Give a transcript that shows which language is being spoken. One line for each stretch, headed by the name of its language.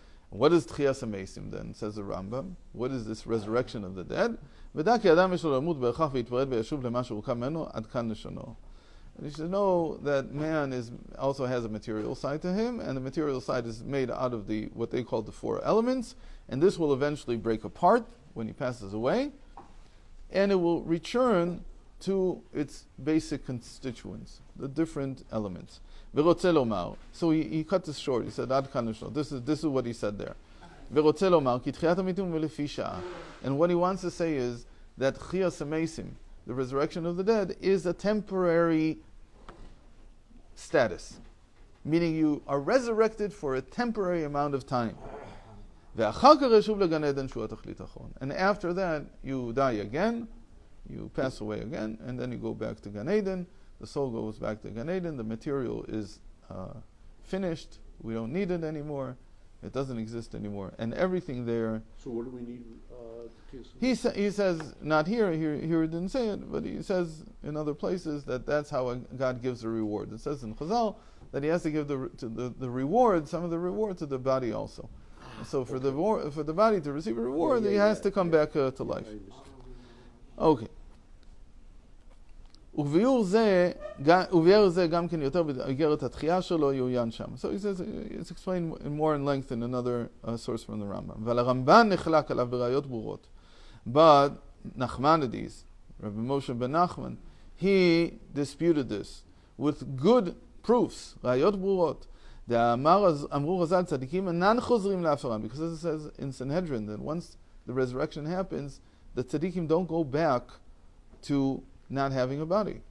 English: What is Tchias HaMeisim then, says the Rambam? What is this resurrection of the dead?
Hebrew: ודע כי אדם יש לו למות בהכרח ויתפרד וישוב למה שהוקם ממנו עד כאן לשונו.
English: And you should know that man also has a material side to him, and the material side is made out of what they call the four elements, and this will eventually break apart when he passes away, and it will return to its basic constituents, the different elements.
Hebrew: ורוצה לומר,
English: so he cut this short, he said,
Hebrew: עד כאן לשונו.
English: This is what he said there.
Hebrew: ורוצה לומר, כי תחיית המתים ולפי שעה.
English: And what he wants to say is that Tchias HaMeisim, the resurrection of the dead, is a temporary status, meaning you are resurrected for a temporary amount of time. And after that, you die again, you pass away again, and then you go back to Gan Eden. The soul goes back to Gan Eden. The material is finished. We don't need it anymore. It doesn't exist anymore. And everything there... So what do we need? He says, not here he didn't say it, but he says in other places that that's how God gives the reward. It says in Chazal that he has to give the reward, some of the reward, to the body also. So for the body to receive a reward, he has to come back to life. Okay.
Hebrew: וביאור זה גם כן יותר באיגרת התחייה שלו יעוין שם.
English: So he says, it's explained more in length in another source from the Rambam.
Hebrew: אבל הרמב"ן נחלק עליו בראיות ברורות.
English: But Nachmanides, Rabbi Moshe ben Nachman, he disputed this with good proofs,
Hebrew: ראיות ברורות. אמרו חז"ל צדיקים אינן חוזרים להפרם,
English: because it says in Sanhedrin that once the resurrection happens, the tzaddikim don't go back to not having a body.